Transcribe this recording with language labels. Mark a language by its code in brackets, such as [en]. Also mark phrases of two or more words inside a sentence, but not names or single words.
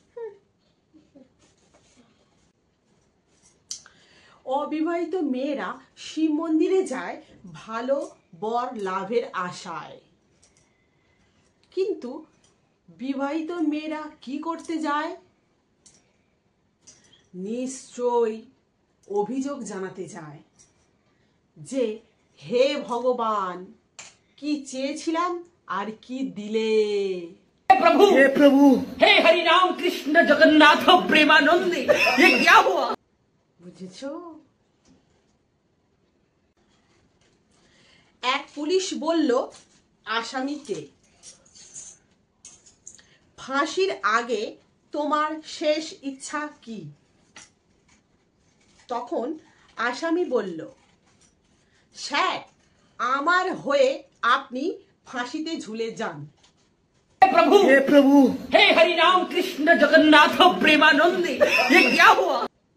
[bn] অবিবাহিত মেয়েরা শিব মন্দিরে যায় ভালো বর লাভের আশায়, কিন্তু বিবাহিত মেয়েরা কি করতে যায়? নিশ্চয়ই অভিযোগ জানাতে যায় যে হে ভগবান, কি চেয়েছিলাম আর কি দিলে। [hi] हे प्रभु हे हरि राम कृष्ण जगन्नाथ प्रेमानंद, ये क्या हुआ? [bn] বুঝেছো? এক পুলিশ বলল আসামিকে, ফাঁসির আগে তোমার শেষ ইচ্ছা কি? তখন আসামি বলল, স্যার, আমার হয়ে আপনি ফাঁসিতে ঝুলে যান। [hi] हे प्रभु हे हरि राम कृष्ण जगन्नाथ प्रेमानंद, ये क्या हुआ?